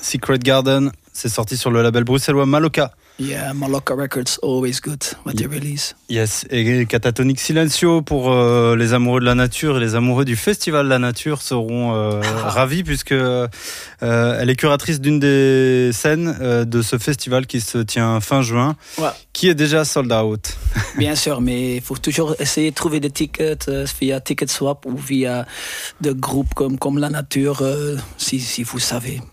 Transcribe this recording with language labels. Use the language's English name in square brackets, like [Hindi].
[French] Secret Garden, c'est sorti sur le label bruxellois Maloca. [English] Yeah, Maloca Records, always good what they release. [French] Yes, et Catatonic Silencio, pour les amoureux de la nature et les amoureux du Festival de la Nature seront ravis, puisque elle est curatrice d'une des scènes de ce festival qui se tient fin juin, qui est déjà sold out. Bien sûr, mais il faut toujours essayer de trouver des tickets via Ticketswap ou via des groupes comme La Nature, si vous savez.